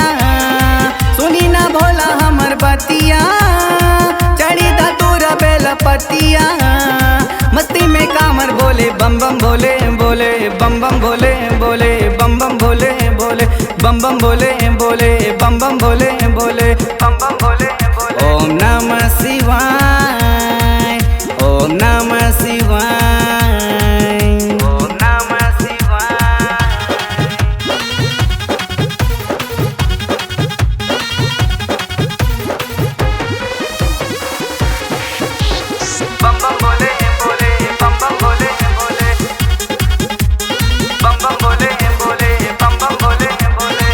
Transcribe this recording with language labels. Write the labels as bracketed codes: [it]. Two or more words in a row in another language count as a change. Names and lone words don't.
[bho] सुनी ना भोला हमर बतिया, चढ़ी धतूर बेल पतिया। मस्ती में कामर बोले, [sa] बम बम भोले बोले, बम बम भोले बोले, [bho] बम बम भोले बोले, बम बम भोले बोले, बम बम भोले बोले, बम बम भोले बोले। [sa] ओम नमः शिवाय, ओम नमः शिवाय, ओम नमः शिवाय। [bho] बम बम भोले भोले, बम बम भोले भोले, बम बम भोले भोले, बम बम भोले भोले।